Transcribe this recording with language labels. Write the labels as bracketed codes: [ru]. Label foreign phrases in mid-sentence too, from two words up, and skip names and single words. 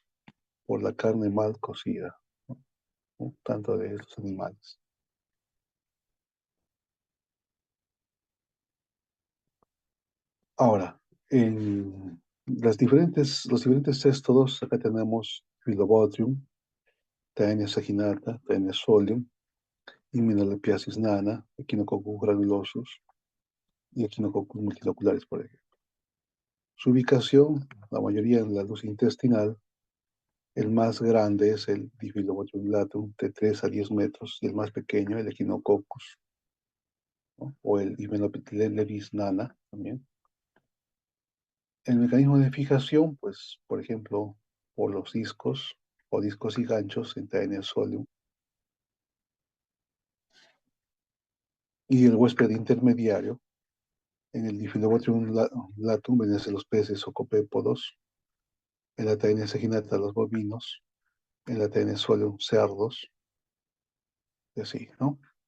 [es] Por la carne mal cocida, ¿no? Tanto de estos animales. Ahora, en los diferentes céstodos, acá tenemos Phyllobotrium, Taenia saginata, Taenia solium, Immunolepiasis nana, Echinococcus granulosus y Echinococcus multiloculares, por ejemplo. Su ubicación, la mayoría en la luz intestinal, el más grande es el Diffidobotulatum de 3 a 10 metros y el más pequeño el Echinococcus, ¿no? O el Hymenopteris nana también. El mecanismo de fijación, pues, por ejemplo, por los discos o discos y ganchos en Taenia solium y el huésped intermediario en el Diffidobotrum latum, venece los peces o copépodos, en la Taenia saginata los bovinos, en la Taenia solium cerdos, y así, ¿no?